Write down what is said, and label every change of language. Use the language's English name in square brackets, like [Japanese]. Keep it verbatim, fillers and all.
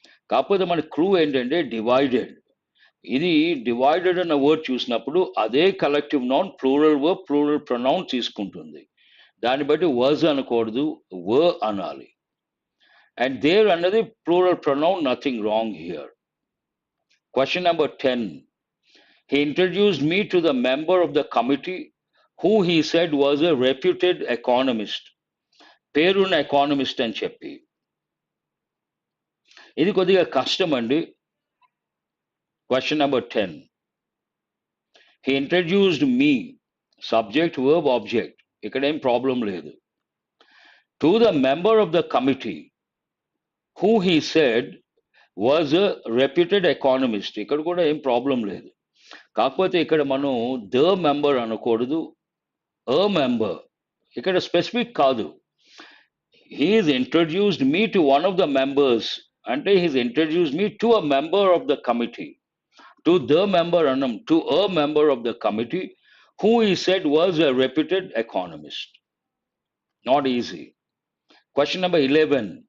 [Telugu] కాకపోతే మన క్రూ ఏంటంటే డివైడెడ్. ఇది డివైడెడ్ అన్న వర్డ్ చూసినప్పుడు అదే collective noun plural verb plural pronoun తీసుకుంటుంది. దాన్ని బట్టి వర్జ్ అనకూడదు, వ అనాలి. అండ్ దేర్ అన్నది plural pronoun, nothing wrong here. [English] Question number ten. He introduced me to the member of the committee who he said was a reputed economist. [Telugu] పేరున్న economist అని చెప్పి ఇది కొద్దిగా కష్టం అండి. [English] Question number ten. He introduced me, [Telugu] subject verb object, ఇక్కడేం problem లేదు. [English] to the member of the committee who he said was a reputed economist, [Telugu] ఇక్కడ కూడా ఏం ప్రాబ్లం లేదు. కాకపోతే ఇక్కడ మనం ద మెంబర్ అనకూడదు, అ మెంబర్. ఇక్కడ స్పెసిఫిక్ కాదు. [English] He has introduced me to one of the members. And he has introduced me to a member of the committee. To the member, Anam, to a member of the committee, who he said was a reputed economist. Not easy. Question number eleven.